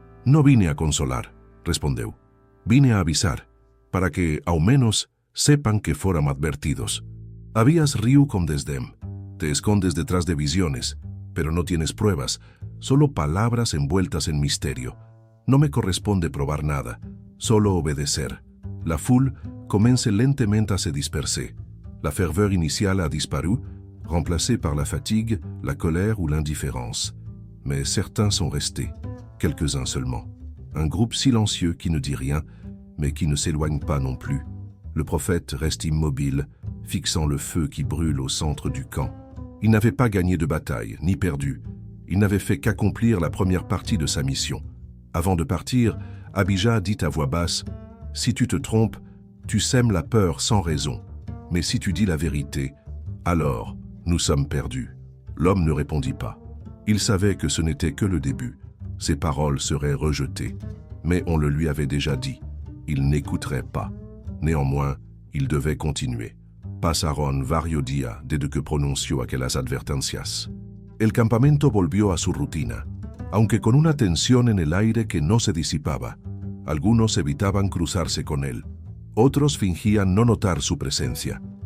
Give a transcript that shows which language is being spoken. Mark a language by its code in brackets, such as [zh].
[es] No vine a consolar, respondió. Vine a avisar, para que, [pt] ao menos, [es] sepan que [pt] foram advertidos. [es] Abías riu con desdén. Te escondes detrás de visiones, pero no tienes pruebas, solo palabras envueltas en misterio. No me corresponde probar nada, solo obedecer. [fr] La foule commence lentement à se disperser. La ferveur initiale a disparu, remplacée par la fatigue, la colère ou l'indifférence. Mais certains sont restés, quelques-uns seulement. Un groupe silencieux qui ne dit rien, mais qui ne s'éloigne pas non plus. Le prophète reste immobile, fixant le feu qui brûle au centre du camp. Il n'avait pas gagné de bataille, ni perdu. Il n'avait fait qu'accomplir la première partie de sa mission. Avant de partir, Abijah dit à voix basse, « Si tu te trompes, tu sèmes la peur sans raison. Mais si tu dis la vérité, alors nous sommes perdus. » L'homme ne répondit pas. Il savait que ce n'était que le début. Ses paroles seraient rejetées. Mais on le lui avait déjà dit. Il n'écouterait pas. Néanmoins, il devait continuer. [es] Pasaron varios días desde que pronunció aquellas advertencias. El campamento volvió a su rutina, aunque con una tensión en el aire que no se disipaba. Algunos evitaban cruzarse con él. Otros fingían no notar su presencia.